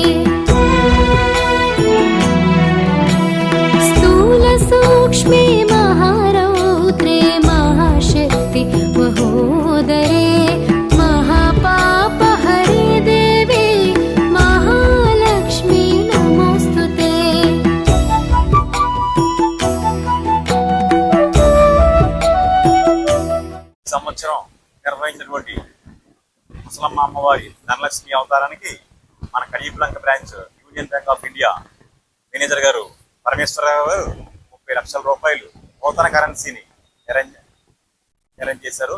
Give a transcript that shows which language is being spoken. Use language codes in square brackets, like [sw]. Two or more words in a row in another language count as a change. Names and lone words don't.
[sa] स्थूलसूक्ष्मे महारौद्रे महाशक्ति महोदरे महापापहरे देवी महालक्ष्मी नमोऽस्तुते। [te] సంవత్సరం నిర్వహించినటువంటి ముసలమ్మ అమ్మవారి ధనలక్ష్మి అవతారానికి మన కడియపులంక బ్రాంచ్ యూనియన్ బ్యాంక్ ఆఫ్ ఇండియా మేనేజర్ గారు పరమేశ్వరరావు గారు 30 లక్షల రూపాయలు నూతన కరెన్సీని అరేంజ్ చేశారు.